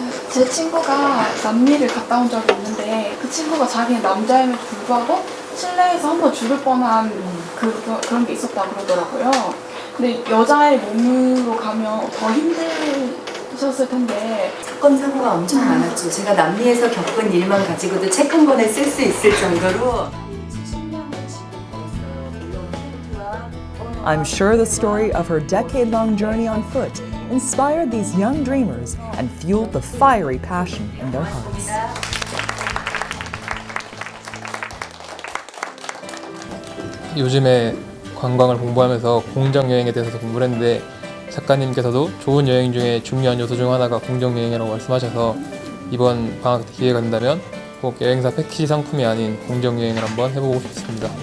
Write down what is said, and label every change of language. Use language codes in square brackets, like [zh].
[ko] 제 친구가 남미를 갔다 온 적이 있는데 그 친구가 자기는 남자임에도 불구하고 실내에서 한번 죽을 뻔한 그런 게 있었다고 그러더라고요. 근데 여자의 몸으로 가면 더 힘드셨을 텐데 사건 사고가 엄청 많았죠. 제가 남미에서 겪은 일만 가지고도 책 한 권에 쓸 수 있을 정도로 70년을 지금 걸었어요. 물론 텐트와 [en] I'm sure the story of her decade-long journey on foot inspired these young dreamers and fueled the fiery passion in their hearts. [ko] 요즘에 관광을 공부하면서 공정 여행에 대해서 공부를 했는데 작가님께서도 좋은 여행 중에 중요한 요소 중 하나가 공정 여행이라고 말씀하셔서 이번 방학 때 기회가 된다면 꼭 여행사 패키지 상품이 아닌 공정 여행을 한번 해보고 싶습니다.